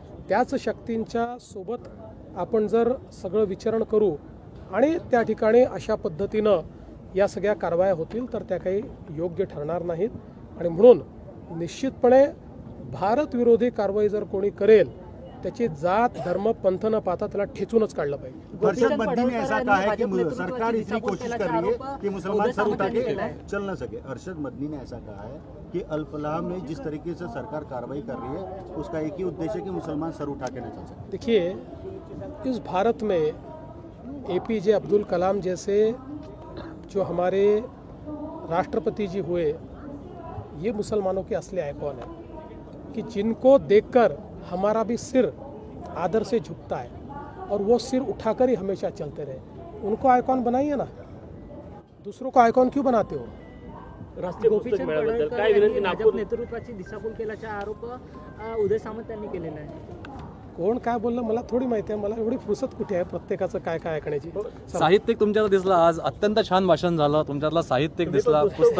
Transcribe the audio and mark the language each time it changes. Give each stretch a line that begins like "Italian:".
Marathi: त्याच शक्तींच्या सोबत आपण जर सगळं विचारण करू आणि त्या ठिकाणी अशा पद्धतीनं या सगळ्या कारवाया होतील तर त्या काही योग्य ठरणार नाहीत. आणि म्हणून निश्चितपणे भारत विरोधी कारवाई जर कोणी करेल त्याची जात धर्म पंथ न पाहता त्याला ठेचूनच काढलं पाहिजे.
Hindi: अर्शद मदनी ने ऐसा कहा है कि सरकार इतनी कोशिश कर रही है कि मुसलमान सर उठा के चल न सके. अर्शद मदनी ने ऐसा कहा है कि अल्पलाह में जिस तरीके से सरकार कार्रवाई कर रही है उसका एक ही उद्देश्य है कि मुसलमान सर उठा के न चल सके. देखिए, इस भारत में APJ अब्दुल कलाम जैसे जो हमारे राष्ट्रपति जी हुए, ये मुसलमानों के असली आइकॉन है कि जिनको देखकर हमारा भी सिर आदर से झुकता है और वो सिर उठाकर ही हमेशा चलते रहे. उनको आइकॉन बनाइए ना, दूसरों को आइकॉन क्यों बनाते हो?
Marathi: राष्ट्रीय पुस्तक मेळाव्याबद्दल काय विनंती? नागपूर नेतृत्वाची दिशाभूल केल्याचा आरोप उदय सामंत यांनी केलेला आहे. कोण काय बोललं मला थोडी माहिती आहे. मला एवढी फुरसत कुठे आहे प्रत्येकाचं काय काय ऐकण्याची. साहित्यिक तुमच्यात दिसला आज, अत्यंत छान भाषण झालं तुमच्यातला, साहित्यिक दिसला, पुस्तक पुस्तक